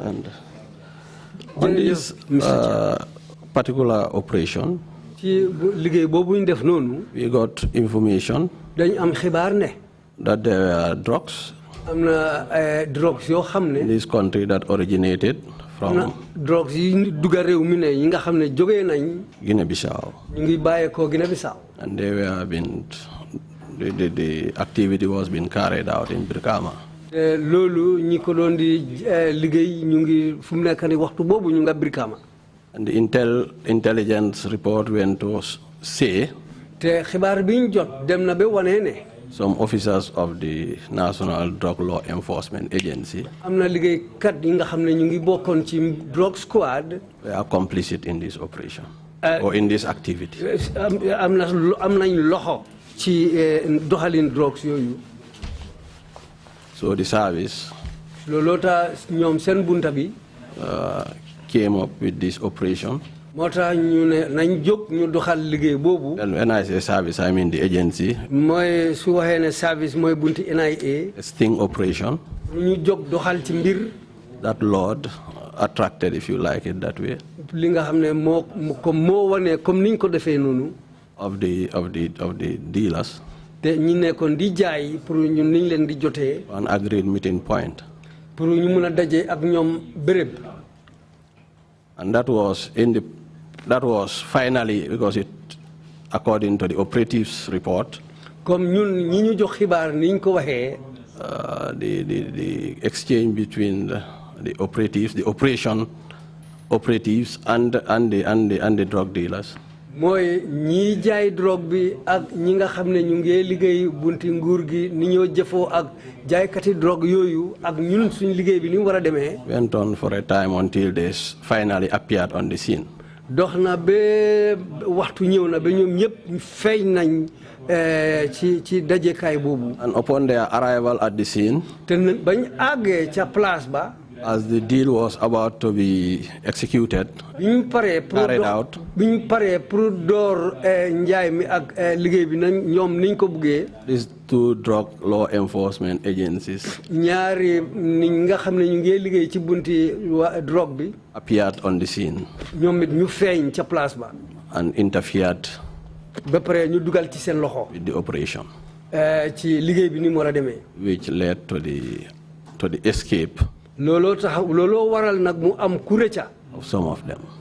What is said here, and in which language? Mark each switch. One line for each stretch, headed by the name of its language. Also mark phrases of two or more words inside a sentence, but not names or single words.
English: And on this particular operation, we got information that there were drugs in this country that originated from Guinea-Bissau. And they were the activity was being carried out in Brikama.
Wolof: loolu ñi ko doon di liggéey ñu ngi fu mu nekk ni waxtu boobu ñu nga Brikama.
English: And the intelligence report went to say
Wolof: te xibaar bi ñu jot dem na ba wane ne.
English: some officers of the National Drug Law Enforcement Agency
Wolof: am na liggéeykat yi nga xam ne ñu ngi bokkoon ci
English: drug squad. were complicit in this operation or in this activity.
Wolof: am nañ loxo ci doxalin drugs yooyu.
English: So the service
Wolof: looloo tax ñoom seen bunta bi.
English: came up with this operation.
Wolof: moo tax ñu ne nañ jóg ñu doxal liggéey boobu.
English: And when I say service, I mean the agency.
Wolof: mooy su waxee ne service mooy bunti NIA.
English: A sting operation.
Wolof: ñu jóg doxal ci mbir.
English: That Lord attracted, if you like it that way.
Wolof: li nga xam ne moo wane comme niñ ko defee noonu.
English: Of the dealers.
Wolof: te ñi nekkoon di jaay pour ñun niñ leen di jotee.
English: An agreed meeting point.
Wolof: pour ñu mun a daje ak ñoom béréb.
English: And that was finally, because it, according to the operatives report,
Wolof: comme ñun ñi ñu jox xibaar niñ ko waxee.
English: The exchange between the operatives, the operatives and the drug dealers.
Wolof: mooy ñi jaay drogue bi ak ñi nga xam ne ñu ngi liggéey bunti nguur gi ni ñoo jëfoo ak jaaykati drogue yooyu ak ñun suñ liggéey bi ni mu war a demee.
English: Went on for a time until they finally appeared on the scene.
Wolof: dox na ba waxtu ñëw na ba ñoom ñëpp feeñ nañ ci dajekaay boobu.
English: And upon their arrival at the scene,
Wolof: te bañ àggee ca place ba.
English: as the deal was about to be executed, carried out, these two drug law enforcement agencies appeared on the scene and interfered with the operation, which led to the escape of some of them.